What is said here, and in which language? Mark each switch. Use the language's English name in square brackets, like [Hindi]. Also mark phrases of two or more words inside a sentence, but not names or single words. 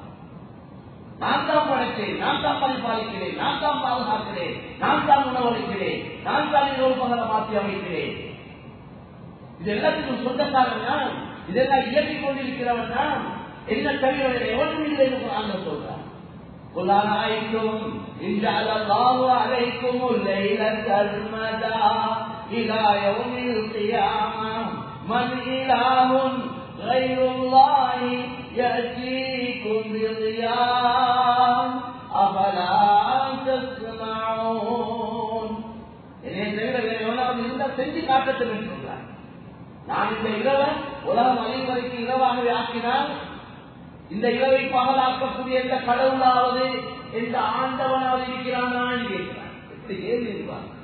[Tamil] நான் தான் படைச்சேன், படைத்தேன், நான் தான் பரிபாலிக்கிறேன், நான் தான் பாதுகாக்கிறேன், நான் தான் உணவளிக்கிறேன், நான் தான் இரவு பகல மாற்றி அமைக்கிறேன். இது எல்லாத்துக்கும் சொந்தக்காரன் தான், இதெல்லாம் இயக்கிக் கொண்டிருக்கிறவன் தான். என்ன தவிர எவனும் இல்லை என்று குர்ஆன் சொல்றான். [Arabic] قل أرأيتم إن جعل الله عليكم الليل سرمدا إلى يوم القيامة من إله غير الله يأتيكم بضياء أفلا تسمعون. [Tamil] என்னை தவிர வேற எவனாவது இருந்தால் செஞ்சு காட்டட்டும் என்று சொல்றார். நான் இந்த இரவை உலகம் அழியும் வரைக்கும் இரவாகவே ஆக்கினால், இந்த இரவை பகலாக்கக்கூடிய எந்த கடவுளாவது எந்த ஆண்டவனாவது இருக்கிறானா கேட்கிறான். எப்படி ஏன் இருப்பார்?